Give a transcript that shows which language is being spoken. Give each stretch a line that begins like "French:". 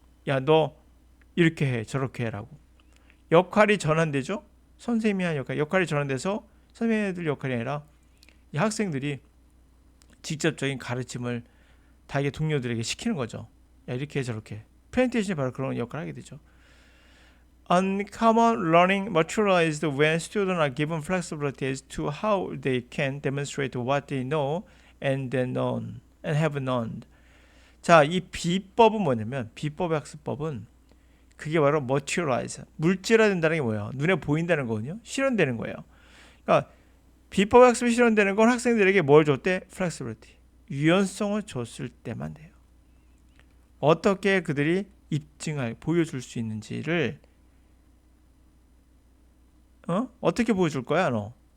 Korean: 야, 너 이렇게 해, 저렇게 해라고. 역할이 전환되죠? 선생님이 한 역할이 전환돼서 선생님들 역할이 아니라 이 학생들이 직접적인 가르침을 자기 동료들에게 시키는 거죠. 야, 이렇게 해, 저렇게. 프레젠테이션이 바로 그런 역할을 하게 되죠.
English: Uncommon learning materialized when students are given flexibility as to how they can demonstrate what they know and have known.
Korean: 자, 이 비법은 뭐냐면 비법의 학습법은 그게 바로 materialize, 물질화된다는 게 뭐예요? 눈에 보인다는 거거든요. 실현되는 거예요. 그러니까 비법의 학습이 실현되는 건 학생들에게 뭘 줬대? flexibility, 유연성을 줬을 때만 돼요. 어떻게 그들이 보여줄 수 있는지를 어떻게 보여줄 거야, 너?